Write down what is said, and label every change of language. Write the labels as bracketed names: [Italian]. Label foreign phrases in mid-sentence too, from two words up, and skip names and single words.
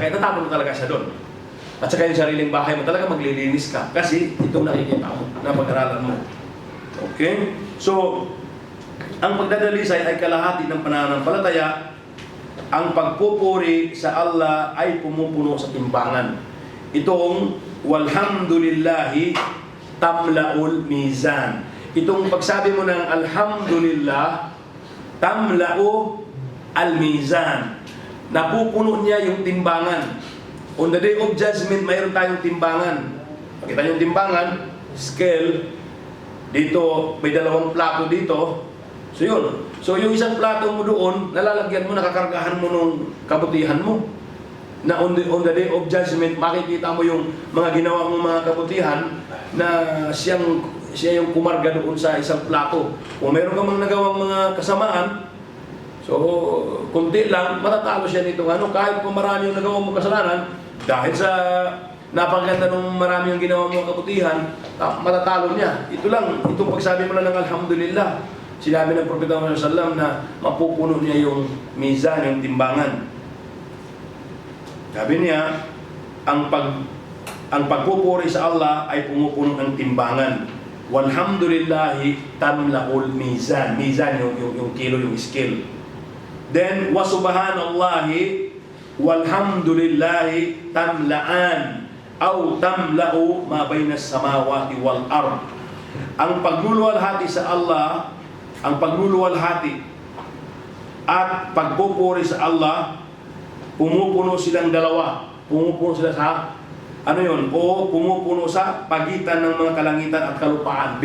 [Filipino] Kaya tatapon mo talaga siya doon. At saka yung sariling bahay mo, talaga maglilinis ka. Kasi itong nakikita mo, na pag-aralan mo. Okay? So, ang pagdadalisay ay kalahati ng pananampalataya. Ang pagpupuri sa Allah ay pumupuno sa timbangan. Itong [Arabic] والحمد لله تملأ الميزان. [Filipino] Itong pagsabi mo ng alhamdulillah, [Arabic] تملأ الميزان. [Filipino] Napupuno niya yung timbangan. [English] On the day of judgment, [Filipino] mayroon tayong timbangan. Pakita yung timbangan, scale, dito, may dalawang plato dito. So yun, So yung isang plato mo doon, nalalagyan mo, nakakargahan mo nung kabutihan mo. Na [English] on the day of judgment, [Filipino] makikita mo yung mga ginawa mong mga kabutihan na siya yung kumarga doon sa isang plato. Kung meron ka mang nagawang mga kasamaan, so kunti lang, matatalo siya nito. Kahit kung marami yung nagawang mong kasalanan, dahil sa napakaganda nung marami yung ginawa mong kabutihan, matatalo niya. Ito lang, itong pagsabi mo lang ng alhamdulillah. Sinabi ng Propeta Muhammad [Arabic] صلى الله عليه وسلم [Filipino] na mapupuno niya yung mizan, yung timbangan. Sabi niya, ang pagpupuri sa Allah ay pumupuno ng timbangan. [Arabic] والحمد لله تملأ الميزان. [Filipino] Mizan yung kilo, yung scale. [Arabic] Then وسبحان الله والحمد لله تملآن أو تملأ ما بين السماوات والأرض. [Filipino] Ang pagluluwalhati sa Allah, ang pagluluwalhati at pagpupuri sa Allah, pumupuno silang dalawa. Pumupuno sila sa pumupuno sa pagitan ng mga kalangitan at kalupaan.